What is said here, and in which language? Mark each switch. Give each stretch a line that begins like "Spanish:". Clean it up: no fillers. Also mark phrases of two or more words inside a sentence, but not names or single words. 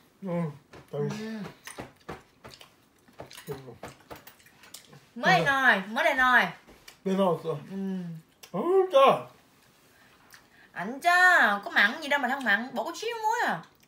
Vietnamese: Mới đây nồi.
Korean: 왜 나왔어? 짜.
Vietnamese: Ảnh cha, có mặn gì đâu mà không mặn, bỏ có xíu muối à.